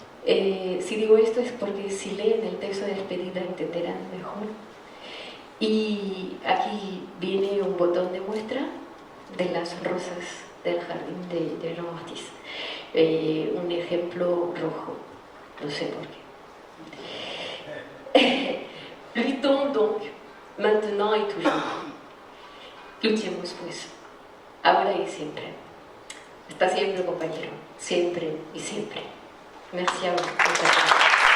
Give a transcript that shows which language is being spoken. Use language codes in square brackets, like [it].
[es] Si digo esto es porque si leen el texto de despedida entenderán mejor. Y aquí viene un botón de muestra de las rosas del jardín de Jean Ortiz. Un ejemplo rojo, no sé por qué. [fr] Luttons donc, maintenant et toujours. [es] Luchemos pues, ahora y siempre. Hasta siempre, compañero, siempre y siempre. [fr] Merci a vous.